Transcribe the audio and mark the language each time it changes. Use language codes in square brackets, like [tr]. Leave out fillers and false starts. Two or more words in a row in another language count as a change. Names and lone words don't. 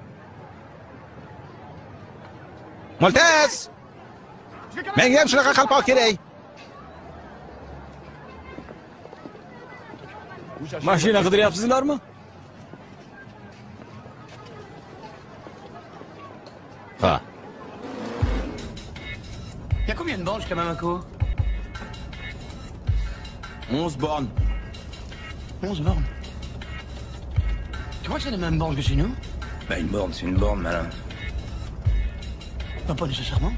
[fr] Moltez! [uz] Menga ham shunaqa qalpoq kerak. Mashina qidiryapsizlarmi? Ha. [fr] Il y a combien de bornes jusqu'à Bamako? 11 bornes. 11 bornes. Tu crois que c'est les mêmes bornes que chez nous? Bah une borne, c'est une borne, malin. Pas nécessairement.